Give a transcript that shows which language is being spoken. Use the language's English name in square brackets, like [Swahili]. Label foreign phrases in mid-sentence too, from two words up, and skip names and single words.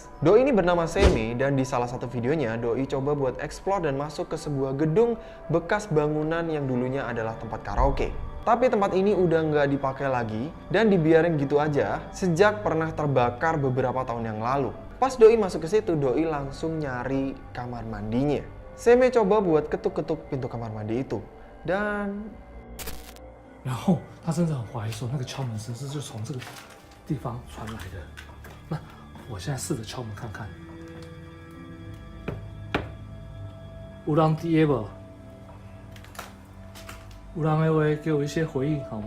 [Indonesian] Doi ini bernama Seme dan di salah satu videonya Doi coba buat explore dan masuk ke sebuah gedung bekas bangunan yang dulunya adalah tempat karaoke. Tapi tempat ini udah nggak dipakai lagi dan dibiarin gitu aja sejak pernah terbakar beberapa tahun yang lalu. Pas Doi masuk ke situ, Doi langsung nyari kamar mandinya. Seme coba buat ketuk-ketuk pintu kamar mandi itu dan [Chinese] 然后他甚至很怀疑说，那个敲门声是就从这个地方传来的。那我现在试着敲门看看。乌朗第耶不？乌朗 A 威，给我一些回应好吗？